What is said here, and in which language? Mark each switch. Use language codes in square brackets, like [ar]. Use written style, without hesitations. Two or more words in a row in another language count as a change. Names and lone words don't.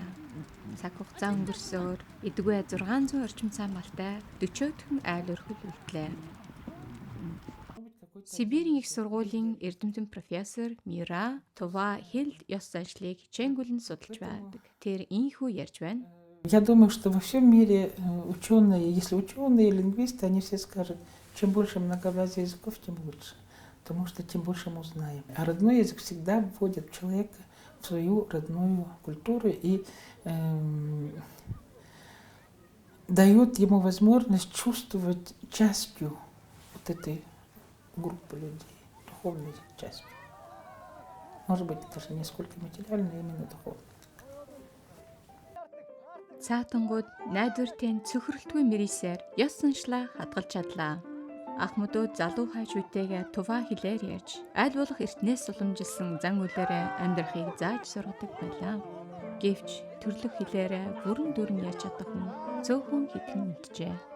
[mn] Цаг хугацаа өнгөрсөөр эдгүй 600 орчим цаамалтай 40-өөдхөн айл өрхөл үлдлээ. Сибирийн их сургуулийн эрдэмтэн профессор Мира Тува хэл ёс заншлыг хичээнгүлэн судалж байдаг. Тэр ийхүү ярьж байна. [ru] Я думаю, что во всем мире ученые, если ученые, лингвисты, они все скажут, чем больше многообразия языков, тем лучше. Потому что тем больше мы узнаем. А родной язык всегда вводит человека в свою родную культуру и дает ему возможность чувствовать частью вот этой группы людей, духовной частью. Может быть, даже не сколько материально, а именно духовно. [mn] Цаатангууд найдвартын цөхрөлтгүй мэрийсээр ёс заншлаа хадгалж чадлаа. Ахмадууд залуу хайж үтэйгээ Тува хэлээр ярьж, аль болох эртнээс уламжилсан зан үйлээрээ амьдрахыг зааж сургадаг байлаа. Гэвч төрлөх хэлээрээ бүрэн дүрэн ярьж чадах хүн цөөхөн хэдхэн мэджээ.